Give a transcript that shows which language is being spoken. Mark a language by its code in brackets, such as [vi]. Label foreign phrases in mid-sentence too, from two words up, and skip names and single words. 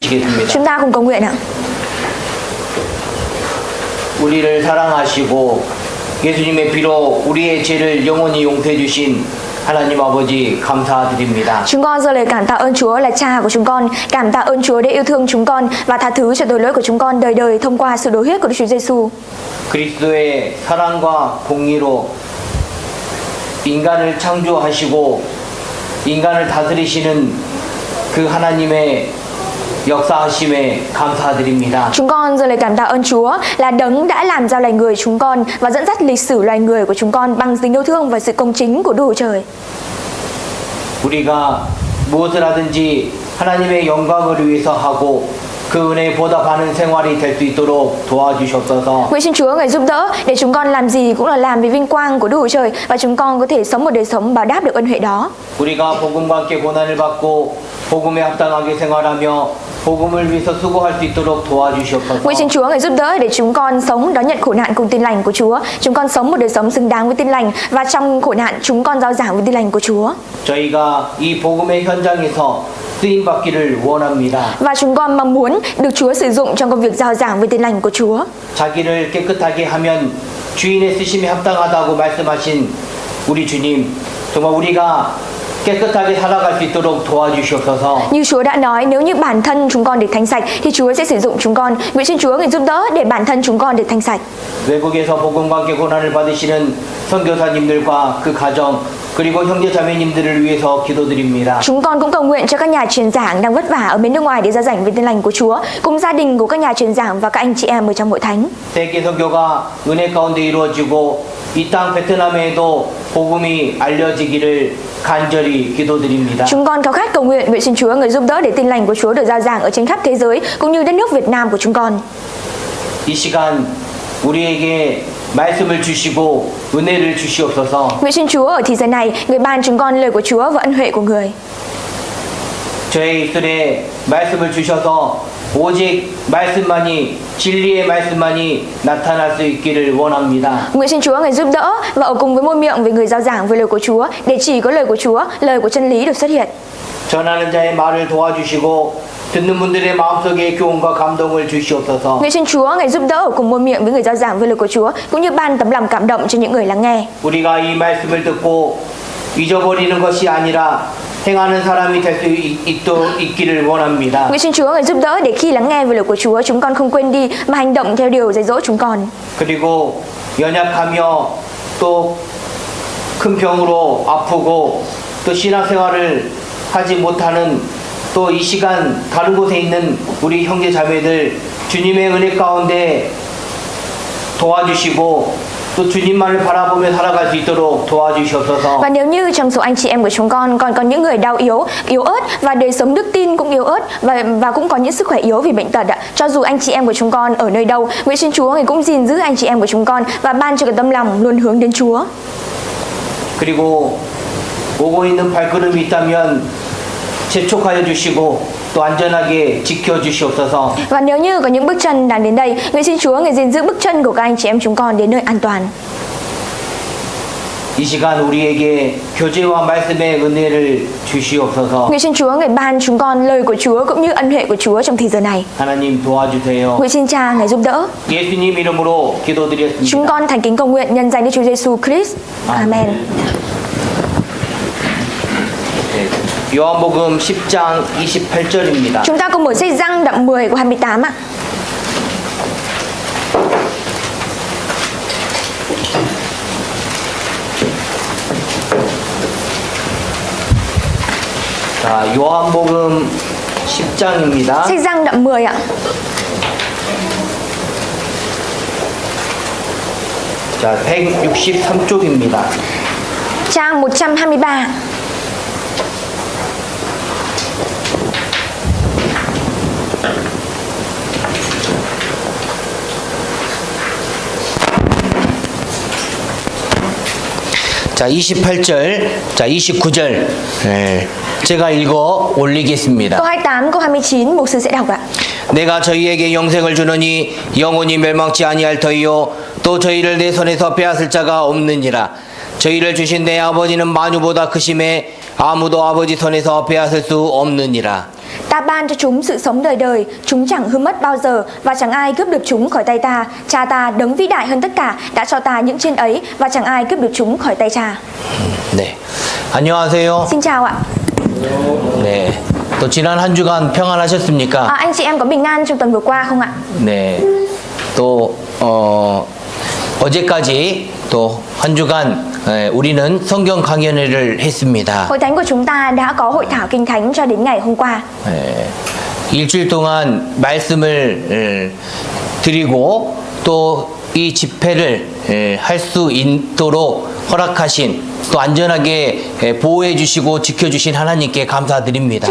[vi] Chúng ta cùng cầu nguyện ạ. [ko] 우리를 사랑하시고 예수님의 피로 우리의 죄를 영원히 용서해 주신 하나님 아버지 감사드립니다. [vi] Chúng con giơ lời cảm tạ ơn Chúa là Cha của chúng con, cảm tạ ơn Chúa đã yêu thương chúng con và tha thứ cho tội lỗi của chúng con đời đời thông qua sự đổ huyết của Đức Chúa Giêsu. [ko] 그리스도의 사랑과 공의로 인간을 창조하시고 인간을 다스리시는 그 하나님의 역사하심에 감사드립니다. [vi] Chúng con giơ lời cảm tạ ơn Chúa là Đấng đã làm ra loài người chúng con và dẫn dắt lịch sử loài người của chúng con bằng tình yêu thương và sự công chính của Đức Chúa Trời. [ko] 우리가 무엇을 하든지 하나님의 영광을 위해서 하고 그 은혜에 보답하는 생활이 될 수 있도록 도와주셨어서 [vi] Nguyện xin Chúa ngài giúp đỡ để chúng con làm gì cũng là làm vì vinh quang của Đức Chúa Trời và chúng con có thể sống một đời sống báo đáp được ân huệ đó. [ko] 우리가 복음과 함께 고난을 받고 복음에 합당하게 생활하며 복음을 위해서 수고할 수 있도록 도와주시옵소서. [vi] Nguyện xin Chúa ngài giúp đỡ để chúng con sống đón nhận khổ nạn cùng tin lành của Chúa. Chúng con sống một đời sống xứng đáng với tin lành và trong khổ nạn chúng con rao giảng với tin lành của Chúa. [ko] 저희가 이 복음의 현장에서 쓰임 받기를 원합니다. [vi] Và chúng con mong muốn được Chúa sử dụng trong công việc rao giảng với tin lành của Chúa. [ko] 자기를 깨끗하게 하면 주인의 쓰심에 합당하다고 말씀하신 우리 주님, 정말 우리가 깨끗하게 살아갈 수 있도록 도와주시옵소서. [vi] Như Chúa đã nói, nếu như bản thân chúng con được thánh sạch thì Chúa sẽ sử dụng chúng con. Nguyện xin Chúa ngài giúp đỡ để bản thân chúng con được thánh sạch. [ko] 외국에서 복음과 함께 고난을 받으시는 선교사님들과 그 가정 그리고 형제 자매님들을 위해서 기도드립니다. [vi] Chúng con cũng cầu nguyện cho các nhà truyền giảng đang vất vả ở bên nước ngoài để rao giảng về tin lành của Chúa, cùng gia đình của các nhà truyền giảng và các anh chị em ở trong hội thánh. [ko] 세계 선교가 은혜 가운데 이루어지고 이 땅 베트남에도 복음이 알려지기를 간절히 기도드립니다. [vi] Chúng con khao khát cầu nguyện xin Chúa người giúp đỡ để tin lành của Chúa được rao giảng ở trên khắp thế giới cũng như đất nước Việt Nam của chúng con. [ko] 이 시간 우리에게 말씀을 주시고 은혜를 주시옵소서. [vi] Nguyện xin Chúa ở thì giờ này người ban chúng con lời của Chúa và ân huệ của người. [ko] 저의 입술에 말씀을 주셔서 오직 말씀만이 진리의 말씀만이 나타날 수 있기를 원합니다. [vi] Nguyện xin Chúa ngài giúp đỡ và ở cùng với môi miệng với người rao giảng về lời của Chúa để chỉ có lời của Chúa, lời của chân lý được xuất hiện. [ko] 전하는 자의 말을 도와주시고 듣는 분들의 마음속에 교훈과 감동을 주시옵소서. [vi] Nguyện xin Chúa ngài giúp đỡ ở cùng môi miệng với người rao giảng về lời của Chúa cũng như ban tấm lòng cảm động cho những người lắng nghe. [ko] 우리가 이 말씀을 듣고 잊어버리는 것이 아니라 행하는 사람이 될 수 있기를 원합니다. [vi] Nguyện xin Chúa ngài giúp đỡ để khi lắng nghe về lời của Chúa chúng con không quên đi mà hành động theo điều dạy dỗ chúng con. [ko] 그리고 연약하며 또 큰 병으로 아프고 또 신앙생활을 하지 못하는 또 이 시간 다른 곳에 있는 우리 형제 자매들 주님의 은혜 가운데 도와주시고 또 주님만을 바라보며 살아갈 수 있도록 도와주시옵소서. [vi] Và nếu như trong số anh chị em của chúng con còn có những người đau yếu ớt và đời sống đức tin cũng yếu ớt và cũng có những sức khỏe yếu vì bệnh tật ạ. Cho dù anh chị em của chúng con ở nơi đâu, nguyện xin Chúa ngài cũng gìn giữ anh chị em của chúng con và ban cho cái tâm lòng luôn hướng đến Chúa. [ko] 그리고 오고 있는 발걸음이 있다면 재촉하여 주시고 또 안전하게 지켜 주시옵소서. [vi] Và nếu như có những bước chân đang đến đây, nguyện xin Chúa ngài gìn giữ bước chân của các anh chị em chúng con đến nơi an toàn. [ko] 이 시간 우리에게 교제와 말씀의 은혜를 주시옵소서. [vi] Nguyện xin Chúa ngài ban chúng con lời của Chúa cũng như ân huệ của Chúa trong thời giờ này. [ko] 하나님 도와주세요. [vi] Nguyện xin Cha ngài giúp đỡ. [ko] 예수님 이름으로 기도드렸습니다. [vi] Chúng con thành kính cầu nguyện nhân danh Đức Chúa Giêsu Christ. Amen. [ko] 요한복음 10장 28절입니다. [vi] Chúng ta cùng mở sách Răng đoạn 10 câu 28 ạ. [ko] 자, 요한복음 10장입니다. [vi] Sách Răng đoạn 10 ạ. [ko] 자, 163쪽입니다. [vi] Trang 123. [ko] 자, 28절, 자, 29절. 네. 제가 읽어 올리겠습니다. [vi] Câu 28, câu 29 牧sư sẽ đọc ạ. [ko] 내가 저희에게 영생을 주노니 영원히 멸망치 아니할 터이요 또 저희를 내 손에서 빼앗을 자가 없느니라. 저희를 주신 내 아버지는 만유보다 크심에 아무도 아버지 손에서 빼앗을 수 없느니라. [vi] Ta ban cho chúng sự sống đời đời, chúng chẳng hư mất bao giờ và chẳng ai cướp được chúng khỏi tay ta. Cha ta đấng vĩ đại hơn tất cả đã cho ta những trên ấy và chẳng ai cướp được chúng khỏi tay cha. [ko] 네. 안녕하세요. [vi] Xin chào ạ. [ko] 네. 또 지난 한 주간 평안하셨습니까? [vi] Anh chị em có bình an trong tuần vừa qua không ạ? [ko] 네. 또 어제까지 또 한 주간 우리는 성경 강연회를 했습니다. [vi] Hội thánh của chúng ta đã có hội thảo kinh thánh cho đến ngày hôm qua. [ko] 일주일 동안 말씀을 드리고 또 이 집회를 할 수 있도록 허락하신 또 안전하게 보호해 주시고 지켜 주신 하나님께 감사드립니다.